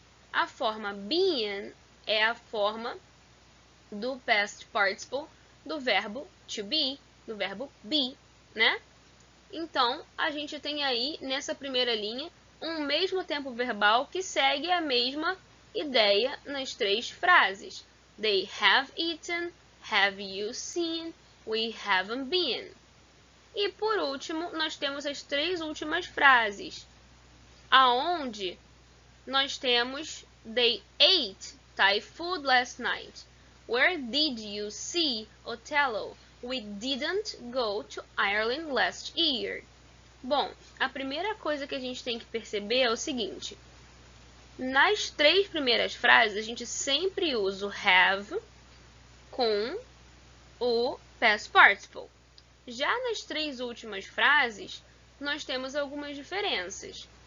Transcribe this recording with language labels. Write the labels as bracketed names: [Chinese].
[Portuguese] A forma been é a forma do past participle do verbo to be, do verbo be, né? Então, a gente tem aí, nessa primeira linha, um mesmo tempo verbal que segue a mesma ideia nas três frases. [English] They have eaten, have you seen, we haven't been. [Portuguese] E, por último, nós temos as três últimas frases, aonde nós temos [English] They ate Thai food last night. Where did you see Othello? We didn't go to Ireland last year. [Portuguese] Bom, a primeira coisa que a gente tem que perceber é o seguinte. Nas três primeiras frases, a gente sempre usa o have com o past participle. Já nas três últimas frases, nós temos algumas diferenças.